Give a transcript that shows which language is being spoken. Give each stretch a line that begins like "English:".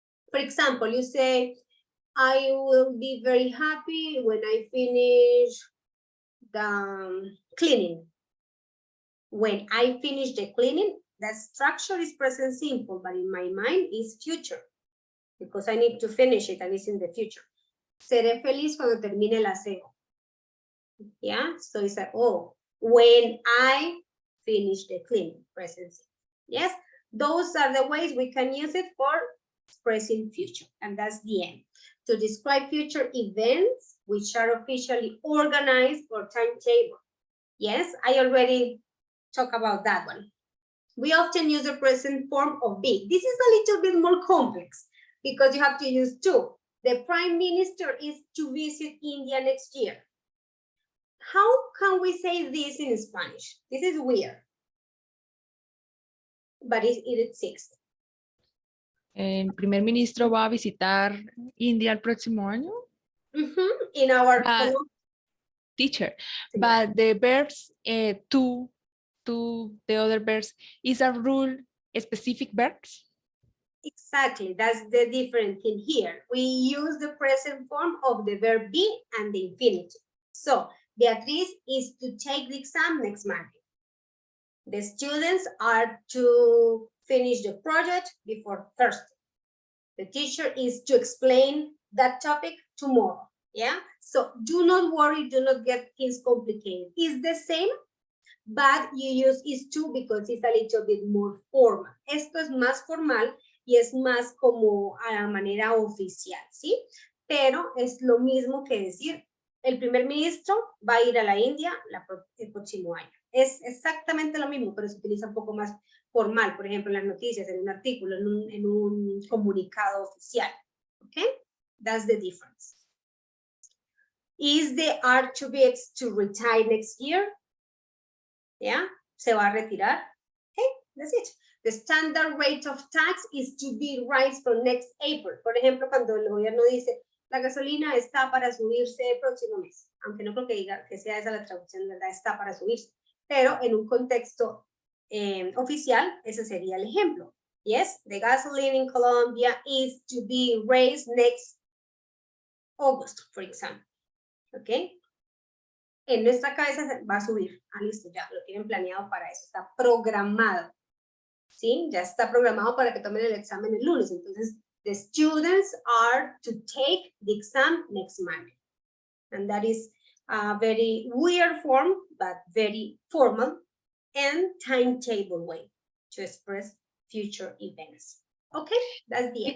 English: For example, you say, I will be very happy when I finish the cleaning. When I finish the cleaning, the structure is present simple, but in my mind is future, because I need to finish it and it's in the future.
Spanish: Seré feliz cuando termine el aseo.
English: Yeah, so it's like, oh, when I finish the cleaning, present simple. Yes, those are the ways we can use it for expressing future, and that's the end. To describe future events which are officially organized or timetable. Yes, I already talked about that one. We often use the present form of be. This is a little bit more complex because you have to use to. The Prime Minister is to visit India next year. How can we say this in Spanish? This is weird, but it exists.
Spanish: El primer ministro va a visitar India el próximo año.
English: In our teacher, but the verbs to the other verbs is a rule specific verbs. Exactly, that's the different thing here. We use the present form of the verb be and the infinitive. So Beatriz is to take the exam next Monday. The students are to finish the project before Thursday. The teacher is to explain that topic tomorrow. Yeah, so do not worry, do not get things complicated. It's the same, but you use is to because it's a little bit more formal.
Spanish: Esto es más formal y es más como a la manera oficial, ¿sí? Pero es lo mismo que decir, el primer ministro va a ir a la India el próximo año. Es exactamente lo mismo, pero se utiliza un poco más formal, por ejemplo, en las noticias, en un artículo, en un comunicado oficial.
English: Okay? That's the difference. Is the Archbishop to retire next year? Yeah,
Spanish: se va a retirar.
English: Okay, that's it. The standard rate of tax is to be raised from next April.
Spanish: Por ejemplo, cuando el gobierno dice, la gasolina está para subirse el próximo mes. Aunque no creo que diga que sea esa la traducción, ¿verdad? Está para subirse. Pero en un contexto oficial, ese sería el ejemplo.
English: Yes, the gasoline in Colombia is to be raised next August, for example. Okay.
Spanish: En nuestra cabeza va a subir. Ah, listo, ya lo tienen planeado para eso. Está programado. ¿Sí? Ya está programado para que tomen el examen el lunes.
English: Entonces, the students are to take the exam next Monday. And that is a very weird form, but very formal and timetable way to express future events. Okay, that's the end.